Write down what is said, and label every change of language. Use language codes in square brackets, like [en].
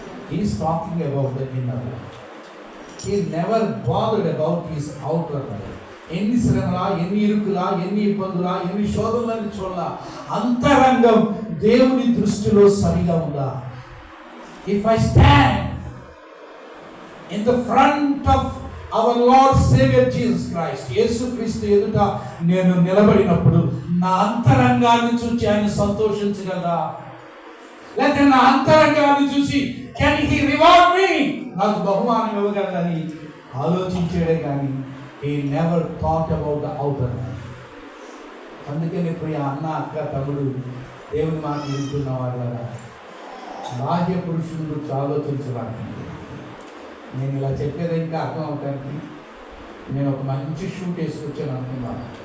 [en] He's talking about the inner life. He never bothered about his outer life. [te] ఎన్ని శ్రమలా, ఎన్ని ఇరుకులా, ఎన్ని ఇబ్బందులా, ఎన్ని శోధనలని చూడాల, అంతరంగం దేవుని దృష్టిలో సరిగా ఉందా? [en] If I stand in the front of our Lord Savior Jesus Christ, [te] యేసుక్రీస్తు ఎదుట నేను నిలబడినప్పుడు నా అంతరంగాన్ని చూసి ఆయన సంతోషించగలరా? లేకపోతే నా అంతరంగాన్ని చూసి [en] can he reward me, [te] నాకు బహుమానం ఇవ్వగలదని ఆలోచించాడే కానీ [en] he never thought about the outer life. [te] అందుకని ప్రియ అన్న, అక్క, తమ్ముడు, దేవుని మాట వింటున్న వారు బాహ్య పురుషుల గురించి ఆలోచించడానికి నేను ఇలా చెప్పేది ఇంకా అర్థం అవడానికి నేను ఒక మంచి షూట్ వేసుకొచ్చాను అనుకున్నాను.